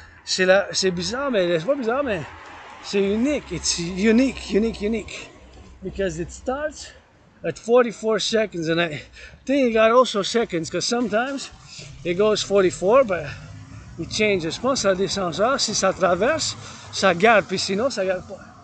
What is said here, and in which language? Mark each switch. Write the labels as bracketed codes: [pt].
[fr] C'est bizarre, mais c'est pas bizarre, mais c'est unique. [en] It's unique. Because it starts at 44 seconds, and I think it got also seconds, because sometimes it goes 44, but it changes. [fr] Je pense que ça descend ça. Si ça traverse, ça garde, puis sinon, ça garde pas.